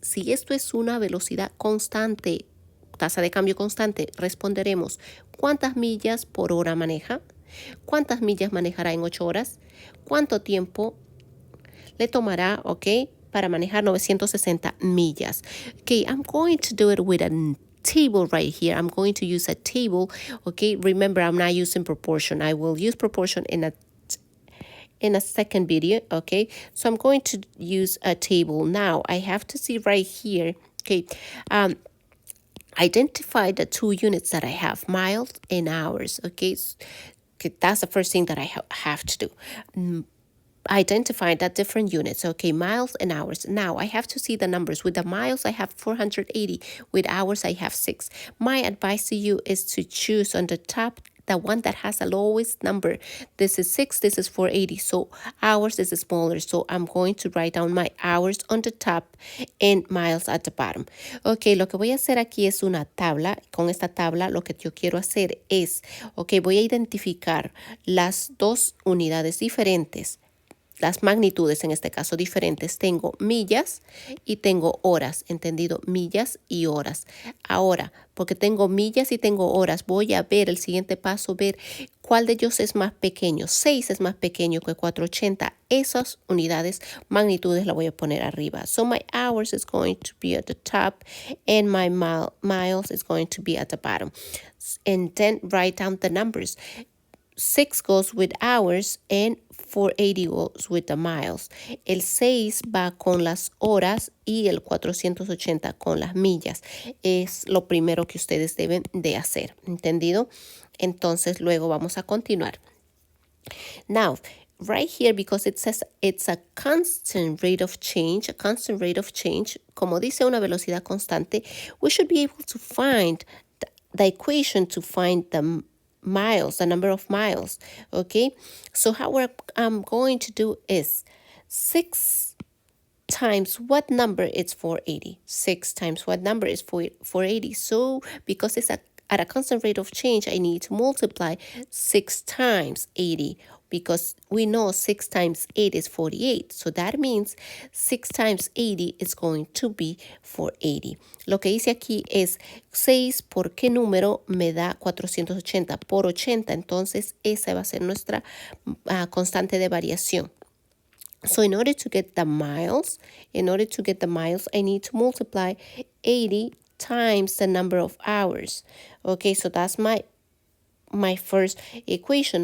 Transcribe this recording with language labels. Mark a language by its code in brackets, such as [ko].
[es] Si esto es una velocidad constante, tasa de cambio constante, responderemos, ¿cuántas millas por hora maneja? ¿Cuántas millas manejará en 8 horas? ¿Cuánto tiempo le tomará, para manejar 960 millas? [en] Okay, I'm going to do it with a table right here. I'm going to use a table, okay? Remember, I'm not using proportion. I will use proportion in a second video, okay? So I'm going to use a table. Now, I have to see right here, okay? Identify the two units that I have, miles and hours, okay? That's the first thing that I have to do. Identify the different units, okay, miles and hours. Now I have to see the numbers. With the miles, I have 480. With hours, I have 6. My advice to you is to choose on the top the one that has the lowest number. This is 6, this is 480. So hours is smaller. So I'm going to write down my hours on the top and miles at the bottom. [es] Ok, lo que voy a hacer aquí es una tabla. Con esta tabla lo que yo quiero hacer es, voy a identificar las dos unidades diferentes. Las magnitudes en este caso diferentes. Tengo millas y tengo horas, ¿entendido? Millas y horas. Ahora, porque tengo millas y tengo horas, voy a ver el siguiente paso, ver cuál de ellos es más pequeño. 6 es más pequeño que 480. Esas unidades, magnitudes, la voy a poner arriba. [en] So my hours is going to be at the top and my miles is going to be at the bottom. And then write down the numbers. 6 goes with hours and 480 goes with the miles. [es] El 6 va con las horas y el 480 con las millas. Es lo primero que ustedes deben de hacer, ¿entendido? Entonces luego vamos a continuar. [en] Now, right here, because it says it's a constant rate of change, [es] como dice una velocidad constante, [en] we should be able to find the equation to find the miles, the number of miles, okay? So how I'm going to do is 6 times what number is 480? 6 times what number is 480? So because it's at a constant rate of change, I need to multiply 6 times 80, because we know 6 times 8 is 48. So that means 6 times 80 is going to be 480. [es] Lo que dice aquí es 6 por qué número me da 480 por 80. Entonces esa va a ser nuestra constante de variación. [en] So in order to get the miles, I need to multiply 80 times the number of hours. Okay, so that's my first equation.